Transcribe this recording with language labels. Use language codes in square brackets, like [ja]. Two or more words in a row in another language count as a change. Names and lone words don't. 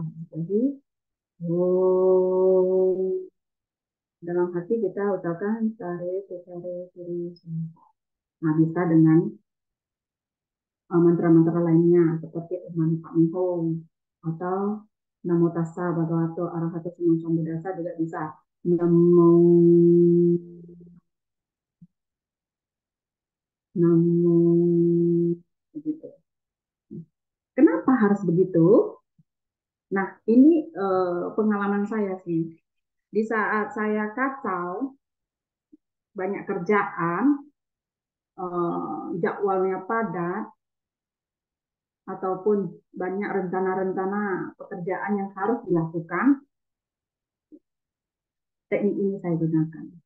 [id] Jadi, oh, dalam hati kita ucapkan tare itu tare trisoha. Nah, bisa dengan mantra-mantra lainnya seperti [sa] Om Mani Padme Hum [id] atau [pi] Namo tassa bhagavato arahato sama sambuddhassa [id] juga bisa. [pi] Namo Namo begitu. [id] Kenapa harus begitu? Nah, ini pengalaman saya sih. Di saat saya kacau, banyak kerjaan, jadwalnya padat, ataupun banyak rencana-rencana pekerjaan yang harus dilakukan, teknik ini saya gunakan.